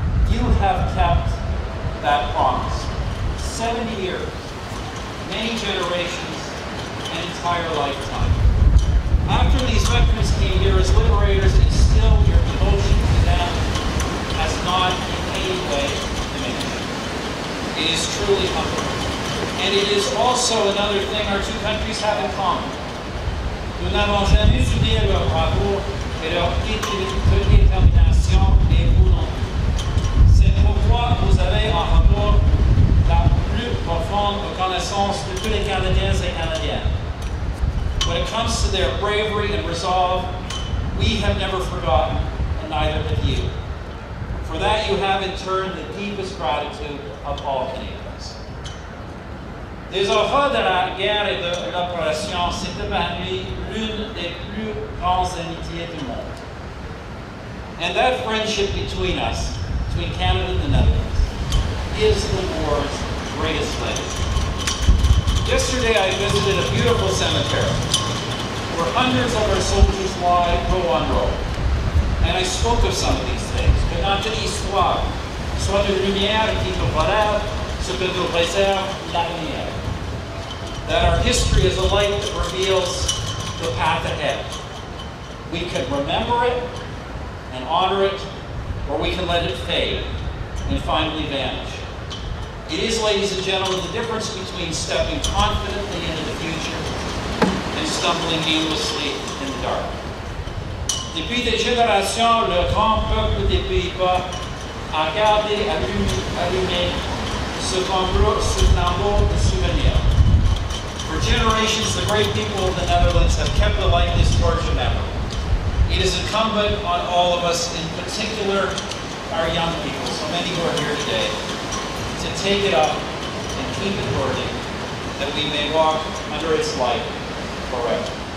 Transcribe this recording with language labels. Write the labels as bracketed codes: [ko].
[en] You have kept that promise. 70 years, many generations, an entire lifetime. After these veterans came here as liberators, instill your devotion to them has not in any way diminished. It is truly humbling. And it is also another thing our two countries have in common. [fr] Nous n'avons jamais oublié leur bravoure et leur détermination, et vous non plus. C'est pourquoi vous avez en retour la plus profonde reconnaissance de tous les Canadiens et Canadiennes. [en] When it comes to their bravery and resolve, we have never forgotten, and neither have you. For that you have in turn the deepest gratitude of all Canadians. [fr] Les horreurs de la guerre et de l'oppression, c'est devenu l'une des plus grandes amitiés du monde. [en] And that friendship between us, between Canada and the Netherlands, is the war's greatest legacy. Yesterday I visited a beautiful cemetery where hundreds of our soldiers lie row on row. And I spoke of some of these things, [fr] que notre histoire soit une lumière qui nous relève ce que nous réserve l'avenir. [en] That our history is a light that reveals the path ahead. We can remember it and honor it, or we can let it fade and finally vanish. It is, ladies and gentlemen, the difference between stepping confidently into the future and stumbling aimlessly in the dark. [fr] Depuis des générations, le grand peuple des Pays-Bas a gardé allumé ce flambeau de souvenirs. [en] For generations, the great people of the Netherlands have kept alight this torch of memory. It is incumbent on all of us, in particular our young people, so many who are here today, to take it up and keep it burning, that we may walk under its light forever.